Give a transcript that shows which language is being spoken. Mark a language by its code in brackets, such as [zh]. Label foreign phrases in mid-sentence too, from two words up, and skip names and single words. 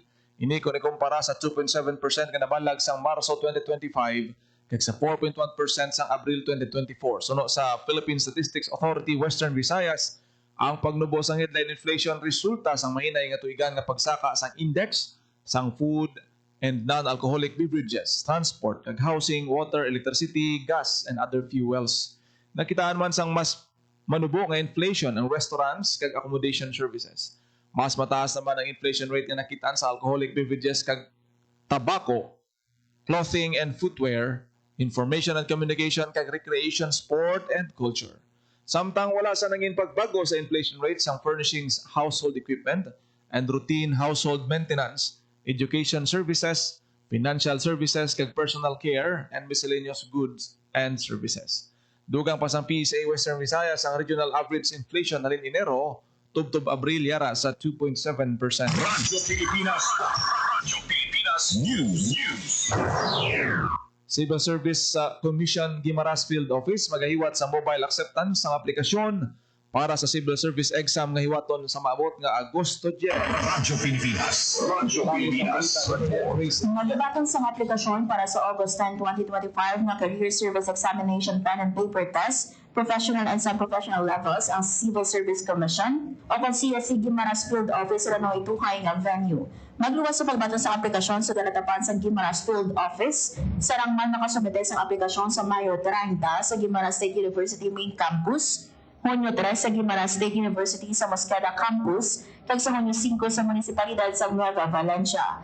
[hil] Ini kung ikumpara sa 2.7% nga nabalag sang Marso 2025 kag sa 4.1% sang Abril 2024. Suno sa Philippine Statistics Authority Western Visayas, ang pagnubo sang [en] headline inflation [hil] resulta sang mahinay nga tuigan nga pagsaka sang index sang [en] food and non-alcoholic beverages, transport, [hil] kag [en] housing, water, electricity, gas, and other fuels. [hil] Nakitaan man sang mas manubo nga inflation ang restaurants kag [en] accommodation services. [hil] Mas mataas naman ang [en] inflation rate [hil] nga nakitaan sa [en] alcoholic beverages [hil] kag tabako, [en] clothing and footwear, information and communication kag recreation, sport and culture. [hil] Samtang wala sa nangin pagbago sa [en] inflation rates [hil] ang [en] furnishings, household equipment, and routine household maintenance, education services, financial services [hil] kag [en] personal care, and miscellaneous goods and services. [hil] Dugang pa sang PSA Western Visayas ang [en] regional average inflation [hil] halin Enero tubtob Abril yara sa 2.7%. Radyo Pilipinas. Radyo Pilipinas News. Civil Service Commission Guimaras Field Office magahiwat sa mobile acceptance ng aplikasyon para sa Civil Service exam nga hiwaton sa maabot nga Agosto 10. Radyo Pilipinas. Radyo Pilipinas. Nagibatan sa aplikasyon para sa August 10, 2025 nga Career Service Examination Pen and Paper Test, Professional and Sub-Professional Levels ang Civil Service Commission o kung CSC Guimaras Field Office na ituhay nga venue. Magluwas sa pagbaton sa aplikasyon sa galatapan sa Guimaras Field Office, sarang man nakasumite sa aplikasyon sa Mayo 30 sa Guimaras State University Main Campus, Hunyo 3 sa Guimaras State University sa Mosqueda Campus, kag sa Hunyo 5 sa Munisipalidad sa Nueva Valencia.